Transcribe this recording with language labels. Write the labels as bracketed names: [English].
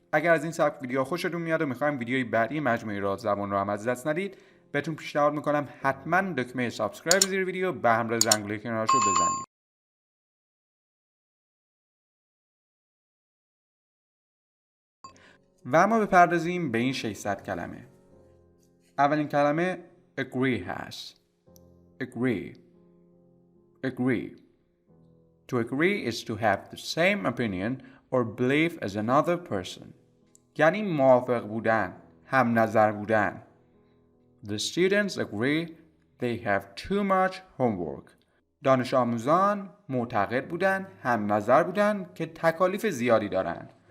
[Persian] اگر از این سبک ویدیو خوشتون میاد و میخوایم ویدیوی بعدی مجموعه رادزبان رو هم از دست ندید، بهتون پیشنهاد میکنم حتما دکمه سابسکرایب زیر ویدیو به همراه زنگوله کنارش رو بزنید. و اما بپردازیم به این 600 کلمه. اولین کلمه agree هست. [English] agree. To agree is to have the same opinion or belief as another person. [Persian] یعنی موافق بودن، هم نظر بودن. [English] The students agree they have too much homework. [Persian] دانش آموزان معتقد بودن، هم نظر بودن که تکالیف زیادی دارن.